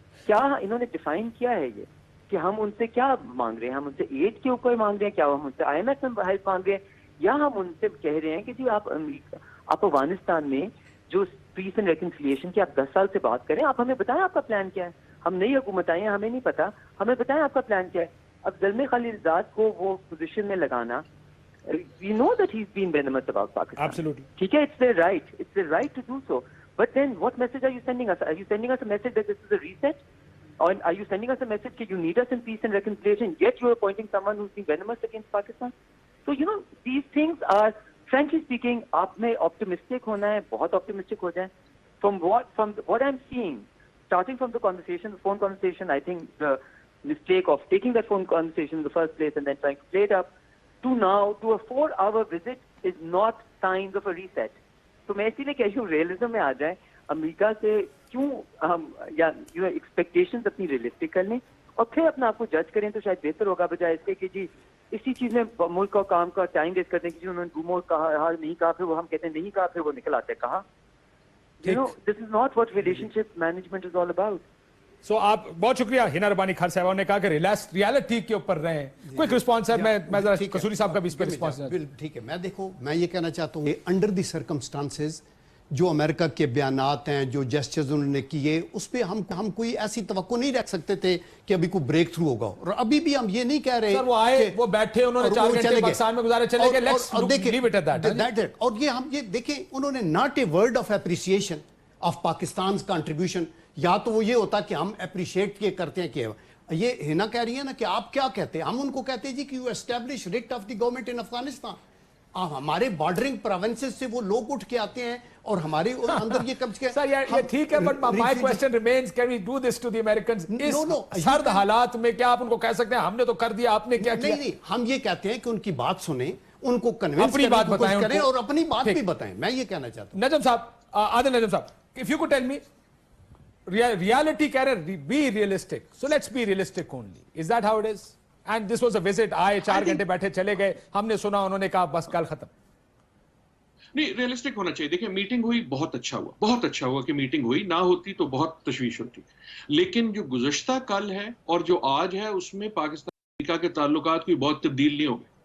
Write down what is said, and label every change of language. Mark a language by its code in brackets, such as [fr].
[ur] کیا انہوں نے ڈیفائن کیا ہے یہ کہ ہم ان سے کیا مانگ رہے ہیں؟ ہم ان سے ایڈ کے اوپر مانگ رہے ہیں, کیا ہم ان سے آئی ایم ایف میں ہیلپ مانگ رہے ہیں, یا ہم ان سے کہہ رہے ہیں کہ جی آپ افغانستان میں جو پیس اینڈ ریکنسیلیشن کی آپ 10 سال سے بات کریں, آپ ہمیں بتائیں آپ کا پلان کیا ہے. ہم نئی حکومت آئی ہیں, ہمیں نہیں پتا, ہمیں بتائیں آپ کا پلان کیا ہے. اب زلمے خلیلزاد کو وہ پوزیشن میں لگانا, [en] we know that he is been venomous about Pakistan, [ur] ٹھیک ہے, [en] It's their right to do so, but then what message are you sending us? Are you sending us a message that this is a reset? Or are you sending us a message that you need us in peace and reconciliation, yet you are appointing someone who's being venomous against Pakistan? So, you know, these things are, frankly speaking, [ur] آپ میں optimistic ہونا ہے, بہت optimistic ہو جائیں. [en] From what I'm seeing, starting from the conversation, the phone conversation, I think the mistake of taking that phone conversation in the first place and then trying to play it up, to now, to a 4-hour visit is not signs of a reset. [ur] تو میں اسی لیے کہہ رہی ہوں, realism میں آ جائیں, امریکہ سے کیوں ہم یا ایکسپیکٹیشنز اپنی ریئلسٹک کر لیں اور پھر اپنا آپ کو جج کریں, تو شاید بہتر ہوگا, بجائے اس کے کہ جی اسی چیز میں ملک کا کام کا ٹائم ویسٹ کرتے ہیں کہ انہوں نے ڈومو کہا نہیں کہا, پھر وہ ہم کہتے ہیں نہیں کہا, پھر وہ نکل آتے کہا. [en] You know, this is not what relationship management is all about. [ur] سو آپ بہت شکریہ. ہنا ربانی خان صاحب نے کہا کہ ریالٹی کے اوپر رہیں. کوئی رسپانس ہے؟ میں ذرا قصوری صاحب کا بھی اس پہ رسپانس. ٹھیک ہے, میں دیکھو میں یہ کہنا چاہتا ہوں کہ [en] under the circumstances [ur] جو امریکہ کے بیانات ہیں, جو جسچرز انہوں نے کیے, اس پہ ہم کوئی ایسی توقع نہیں رکھ سکتے تھے کہ ابھی کوئی بریک تھرو ہوگا. اور ابھی بھی ہم یہ نہیں کہہ رہے سر وہ آئے, وہ بیٹھے, انہوں نے 4 گھنٹے پاکستان میں گزارے, چلے گئے, [en] Let's leave it at that. [ur] اور یہ ہم یہ دیکھیں, انہوں نے [en] Not a word of appreciation of Pakistan contribution. [ur] یا تو وہ یہ ہوتا کہ ہم اپریشیٹ یہ کرتے ہیں کہ یہ ہنا کہہ رہی ہے نا کہ آپ کیا کہتے ہیں, ہم ان کو کہتے ہیں جی کہ [en] You establish writ of the government in Afghanistan. [ur] ہمارے بارڈرنگ پروونسز سے وہ لوگ اٹھ کے آتے ہیں اور ہمارے اندر یہ کم سے سر یہ ٹھیک ہے [en] but my question remains can we do this to the Americans [ur] اس سرد حالات میں کیا آپ ان کو کہہ سکتے ہیں ہم نے تو کر دیا آپ نے کیا کیا؟ نہیں ہم یہ کہتے ہیں کہ ان کی بات سنیں, ان کو کنونس اپنی بات بتائیں کریں اور اپنی بات بھی بتائیں. میں یہ کہنا چاہتا ہوں. [en] Najam sahab, Adil Najam sahab, if you could tell me reality [ur] کہہ رہے [en] be realistic, so let's be realistic only, is that how it is? And this was a visit, [ur] آئے 4 گھنٹے بیٹھے چلے گئے, ہم نے سنا انہوں نے کہا بس کل ختم. نہیں, ریئلسٹک ہونا چاہیے. دیکھیں میٹنگ ہوئی, بہت اچھا ہوا کہ میٹنگ ہوئی, نہ ہوتی تو بہت تشویش ہوتی. لیکن جو گزشتہ کل ہے اور جو آج ہے اس میں پاکستان امریکہ کے تعلقات کوئی بہت تبدیل نہیں ہو گئے.